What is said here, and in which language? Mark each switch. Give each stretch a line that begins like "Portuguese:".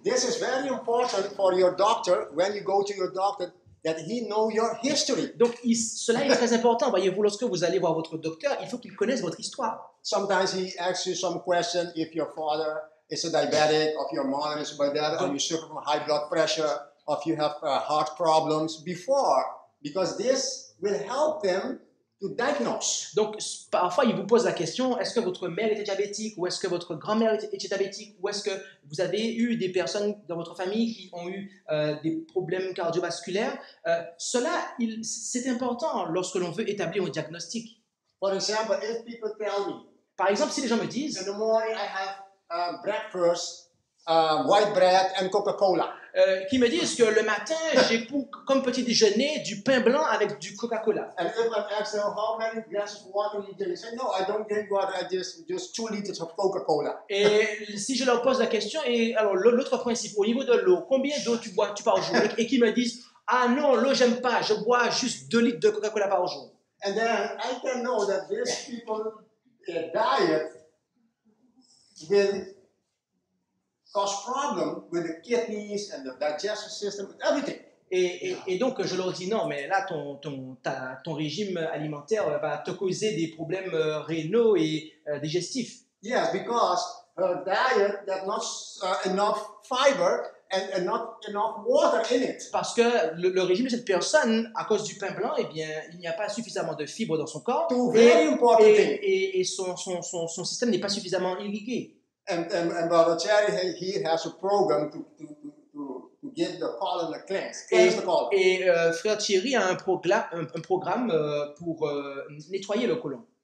English: This is very important for your doctor when you go to your doctor that he know your history.
French: Donc, cela est très important. Voyez-vous, lorsque vous allez voir votre docteur, il faut qu'il connaisse votre histoire.
English: Sometimes he asks you some question if your father is a diabetic, if your mother is a diabetic, or you suffer from high blood pressure, or if you have heart problems before, because this will help them to diagnose.
French: Donc, parfois, il vous pose la question, est-ce que votre mère était diabétique ou est-ce que votre grand-mère était diabétique ou est-ce que vous avez eu des personnes dans votre famille qui ont eu des problèmes cardiovasculaires? Cela, c'est important lorsque l'on veut établir un diagnostic.
English: For example, if people tell me,
French: Par exemple, si les gens me disent,
English: in the morning I have breakfast, white bread and Coca-Cola.
French: qui me disent que le matin, j'ai comme petit déjeuner du pain blanc avec du Coca-Cola.
English: And if I ask them how many glasses of water you drink, they say, no, I don't drink water, I just 2 liters of Coca-Cola.
French: Et si je leur pose la question, et alors l'autre principe, au niveau de l'eau, combien d'eau tu bois par jour? Et qui me disent, ah non, l'eau j'aime pas, je bois juste 2 litres de Coca-Cola par jour.
English: And then I can know that these people, their diet will cause problem with the kidneys and the digestive system, everything.
French: Et donc, je leur dis, non, mais là, ton régime alimentaire va te causer des problèmes rénaux et digestifs.
English: Yes, because her diet there's not enough fiber and not enough water in it.
French: Parce que le régime de cette personne, à cause du pain blanc, eh bien, il n'y a pas suffisamment de fibres dans son corps
English: Two very important things.
French: et son système n'est pas suffisamment irrigué.
English: And Brother Cherry, he has a program to get the colon cleansed. Cleanse the colon.
French: Et frère Thierry a un programme pour nettoyer le côlon.